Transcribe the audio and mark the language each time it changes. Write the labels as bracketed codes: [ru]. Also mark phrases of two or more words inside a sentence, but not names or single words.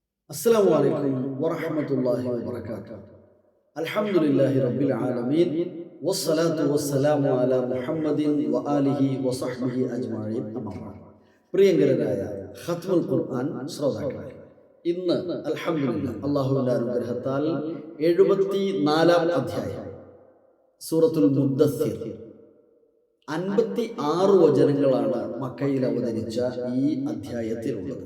[ar] السلام عليكم ورحمة الله وبركاته. الحمد لله رب العالمين والصلاة والسلام على محمد وآله وصحبه أجمعين. أما بعد. [ml] പ്രിയങ്കരരായ ഖത്മുൽ ഖുർആൻ ശ്രോതാക്കളെ, ഇന്ന് അൽഹംദുലില്ലാഹ് അല്ലാഹുവിന്റെ അനുഗ്രഹത്താൽ 74-ാം അധ്യായം സൂറത്തുൽ മുദ്ദസ്സിർ 56 വചനങ്ങളാണ് മക്കയിൽ അവതരിച്ച ഈ അധ്യായത്തിലുള്ളത്.